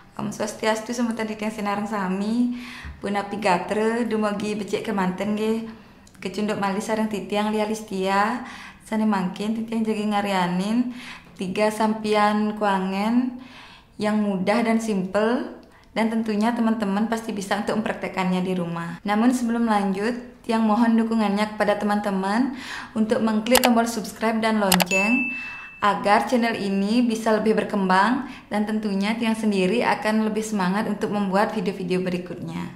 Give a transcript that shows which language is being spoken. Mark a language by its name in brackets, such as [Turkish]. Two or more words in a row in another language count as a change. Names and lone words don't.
[Balinese] Om Swastiastu semutan titiang sinarang sami puna pigatre dumugi becek kemanten ge kecunduk malih sareng titiang Lia Listia sane mangkin titiang jagi ngarianin 3 sampian kuangen [Indonesian] yang mudah dan simple, dan tentunya teman-teman pasti bisa untuk mempraktekannya di rumah. Namun sebelum lanjut, yang mohon dukungannya kepada teman-teman untuk mengklik tombol subscribe dan lonceng agar channel ini bisa lebih berkembang, dan tentunya Tiang sendiri akan lebih semangat untuk membuat video-video berikutnya.